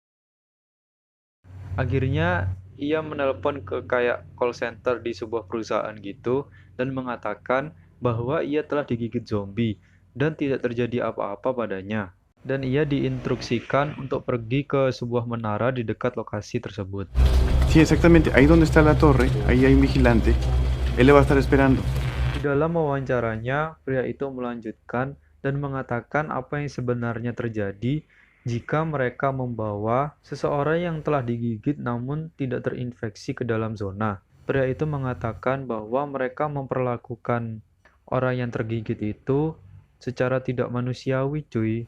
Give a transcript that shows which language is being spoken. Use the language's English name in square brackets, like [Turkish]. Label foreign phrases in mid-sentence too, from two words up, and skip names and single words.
[Indonesian] Akhirnya ia menelpon ke kayak [English] call center [Indonesian] di sebuah perusahaan gitu dan mengatakan bahwa ia telah digigit zombie dan tidak terjadi apa-apa padanya. dan ia diinstruksikan untuk pergi ke sebuah menara di dekat lokasi tersebut. [Spanish] Sí, exactamente. Ahí donde está la torre, ahí hay un vigilante. Él le va a estar esperando. [Indonesian] Di dalam wawancaranya, pria itu melanjutkan dan mengatakan apa yang sebenarnya terjadi jika mereka membawa seseorang yang telah digigit namun tidak terinfeksi ke dalam zona. Pria itu mengatakan bahwa mereka memperlakukan orang yang tergigit itu secara tidak manusiawi, cuy.